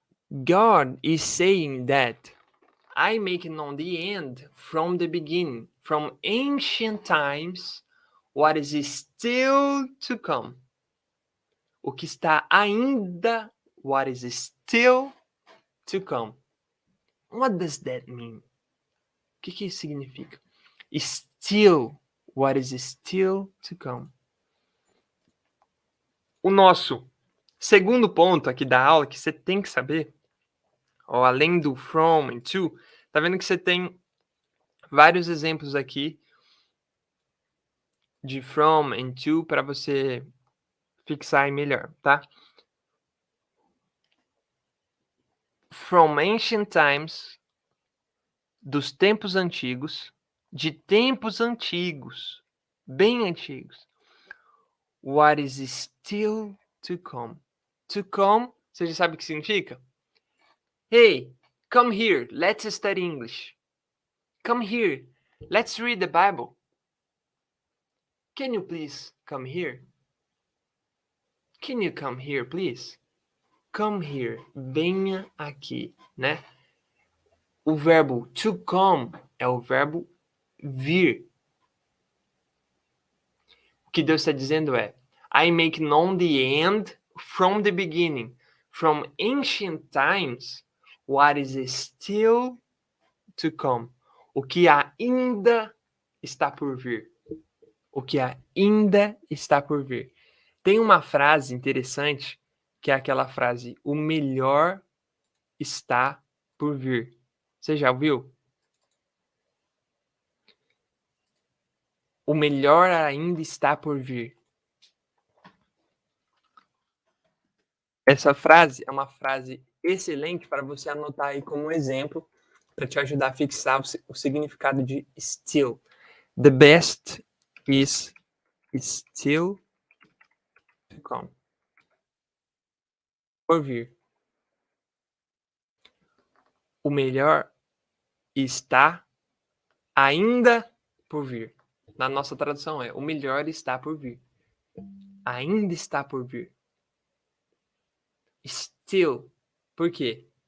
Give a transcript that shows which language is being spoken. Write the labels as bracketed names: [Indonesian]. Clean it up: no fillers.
[English] God is saying that I make known the end from the beginning, from ancient times, what is still to come. [Portuguese] O que está ainda, [English] what is still to come. What does that mean? [Portuguese] O que isso significa? [English] Still, what is still to come. [Portuguese] O nosso segundo ponto aqui da aula que você tem que saber, ó, além do from e to, tá vendo que você tem vários exemplos aqui de [English] from and to [Portuguese] para você fixar aí melhor, tá? [English] From ancient times, [Portuguese] dos tempos antigos, de tempos antigos, bem antigos. [English] What is still to come. To come, [Portuguese] você já sabe o que significa? [English] Hey, come here, let's study English. Come here, let's read the Bible. Can you please come here? Can you come here, please? Come here, [Portuguese] venha aqui, né? O verbo to come é o verbo vir. O que Deus está dizendo é: [English] I make known the end from the beginning, from ancient times, what is still to come. [Portuguese] O que ainda está por vir. O que ainda está por vir. Tem uma frase interessante, que é aquela frase: o melhor está por vir. Você já ouviu? O melhor ainda está por vir. Essa frase é uma frase excelente para você anotar aí como exemplo, para te ajudar a fixar o significado de still. [English] The best is still to come. [Portuguese] Por vir. O melhor está ainda por vir. Na nossa tradução é: o melhor está por vir. Ainda está por vir. Still. Por quê?